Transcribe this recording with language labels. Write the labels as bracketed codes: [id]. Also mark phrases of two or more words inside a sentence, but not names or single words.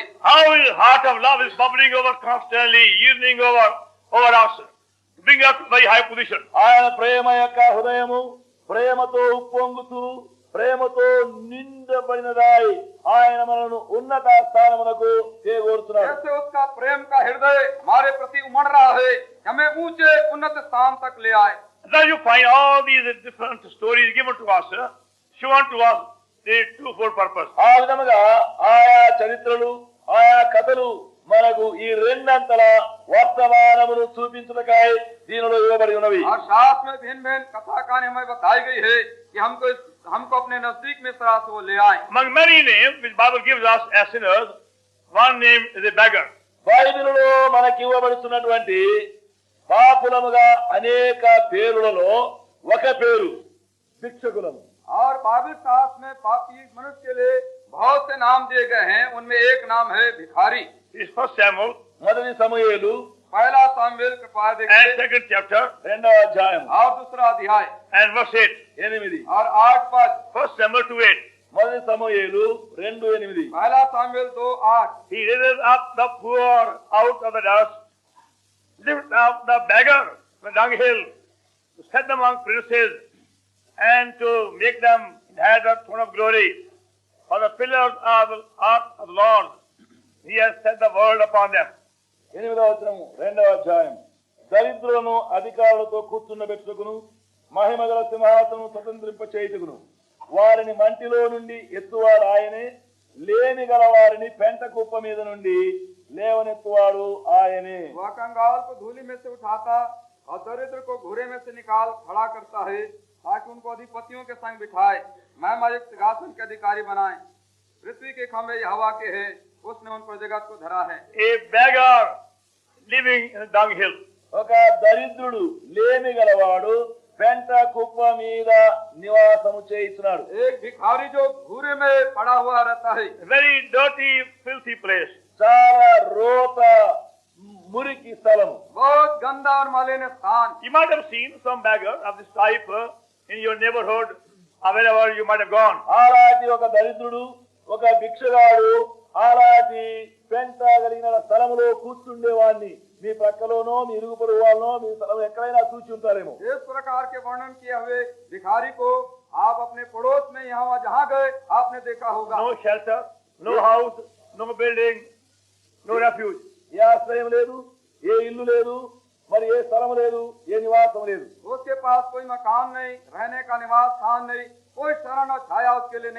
[en] How his heart of love is bubbling over constantly, yearning over us, to bring us to very high position. [te] ఆయన ప్రేమ యొక్క హృదయము ప్రేమతో ఉప్పొంగుతూ ప్రేమతో నిండబడినదాయి ఆయన మనను ఉన్నత స్థానమునకు చేకూర్చున్నాడు. [hi] जैसे उसका प्रेम का हृदय हमारे प्रति उमड़ रहा है, हमें ऊंचे उन्नत स्थान तक ले आए. [en] Now you find all these different stories given to us, shown to us, the twofold purpose. [te] ఆ విధముగా ఆయా చరిత్రలు ఆయా కథలు మనకు ఈ రెండంతల వర్తమానమును చూపించుటకై దీనిలో ఇవ్వబడి ఉన్నవి. [hi] और शास्त्र में भिन्न भिन्न कथा कहानी हमें बताई गई है कि हमको अपने नजदीक में इस तरह से वो ले आए. [en] Among many names which Bible gives us as sinners, one name is a beggar. [te] బైబిలులో మనకి ఇవ్వబడుతున్నటువంటి పాపులముగా అనేక పేరులలో ఒక పేరు భిక్షకులము. [hi] और बाइबल शास्त्र में पापी मनुष्य के लिए बहुत से नाम दिए गए हैं, उनमें एक नाम है भिखारी. [en] Is First Samuel [te] మొదటి సమూయేలు [hi] पहला सामुएल के पाठ [en] and [hi] देखिए [en] second chapter [te] రెండవ అధ్యాయం [hi] और दूसरा अध्याय [en] and verse 8. [te] 8. [hi] और 8 पद. [en] First Samuel 2:8. [te] మొదటి సమూయేలు 2:8. [hi] पहला सामुएल 2:8. [en] He raises up the poor out of the dust, lift up the beggar from the dunghill, to set them among princes, and to make them inherit the throne of glory. For the pillars of the ark of the Lord, He has set the world upon them. [te] 8వ వచనము 2వ అధ్యాయం. దరిద్రులను అధికారులతో కూర్చుండబెట్టుకును మహిమగల సింహాసనం స్వతంత్రింప చేయుటకును వారిని మంటిలో నుండి ఎత్తువాడు ఆయనే, లేని గల వారిని పెంట కుప్ప మీద నుండి లేవనెత్తువాడు ఆయనే. [hi] वह कंगाल को धूलि में से उठाता और दरिद्र को घूरे में से निकाल खड़ा करता है, ताकि उनको अधिपतियों के संग बिठाए, महिमा युक्त सिंहासन के अधिकारी बनाए. पृथ्वी के खंभे हवा के हैं, उसने उन पर जगत को धरा है. [en] A beggar living in a dunghill. [te] ఒక దరిద్రుడు లేమి గలవాడు పెంట కుప్ప మీద నివాసము చేయిస్తున్నాడు. [hi] एक भिखारी जो घूरे में पड़ा हुआ रहता है. [en] A very dirty, filthy place. [te] చాలా రోత మురికి స్థలము. [hi] बहुत गंदा और मलिन स्थान. [en] You might have seen some beggar of this type in your neighborhood, or wherever you might have gone. [te] అలాంటి ఒక దరిద్రుడు ఒక భిక్షగాడు అలాంటి పెంట కలిగిన స్థలములో కూర్చుండేవాడిని మీ ప్రక్కలోనో మీ ఇరుగు పొరుగు వాళ్ళనో మీ స్థలం ఎక్కడైనా చూచి ఉంటారేమో. [hi] इस प्रकार के वर्णन किए हुए भिखारी को आप अपने पड़ोस में यहाँ जहाँ गए आपने देखा होगा. [en] No shelter, no house, no building, no refuge. [te] ఏ ఆశ్రయం లేదు, ఏ ఇల్లు లేదు, మరి ఏ స్థలం లేదు, ఏ నివాసం లేదు. [hi] उसके पास कोई मकान नहीं, रहने का निवास स्थान नहीं, कोई शरण और छाया उसके लिए नहीं.